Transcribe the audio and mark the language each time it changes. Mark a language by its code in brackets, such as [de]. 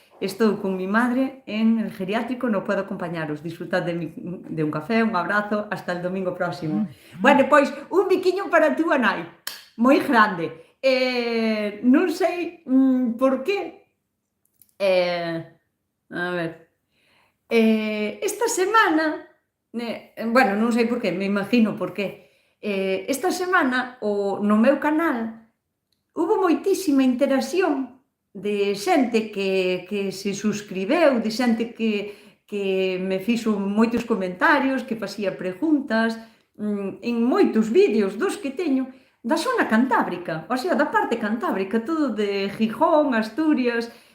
[gl] Estou [es] con mi madre en el geriátrico, [gl] non podo acompañaros. [es] Disfrutad de un café, un abrazo, hasta el domingo próximo. [gl] Bueno, pois, un biquiño para túa nai, moi grande. Non sei por qué. A ver. Esta semana, bueno, non sei por qué, me imagino por qué. Esta semana, no meu canal, hubo moitísima interacción de xente que se suscribeu, de xente que me fixo moitos comentarios, que facía preguntas, en moitos vídeos dos que teño, da zona cantábrica, o sea, da parte cantábrica, todo de Gijón, Asturias,